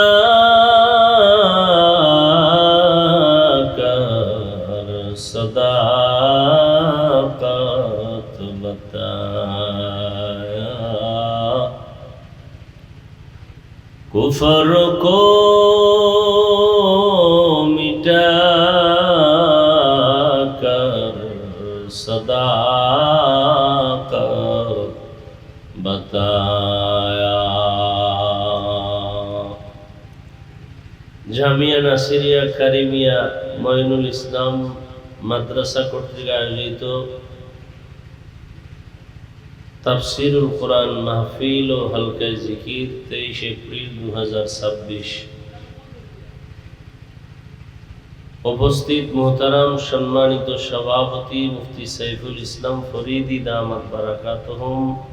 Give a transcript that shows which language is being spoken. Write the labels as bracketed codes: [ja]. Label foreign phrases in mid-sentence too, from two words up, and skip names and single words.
[ur] کر صداقت بتایا کفر کو مٹا کر صداقت بتایا [bn] জামিয়া নাসিরিয়া কারিমিয়া মঈনুল ইসলাম মাদ্রাসা কর্তৃক আয়োজিত তাফসীরুল কোরআন মাহফিল ও হালকায়ে জিকির 23 এপ্রিল 2026 উপস্থিত মুহতারাম সম্মানিত সভাপতি মুফতি সাইফুল ইসলাম ফরিদি [ar] دامت بركاتهم,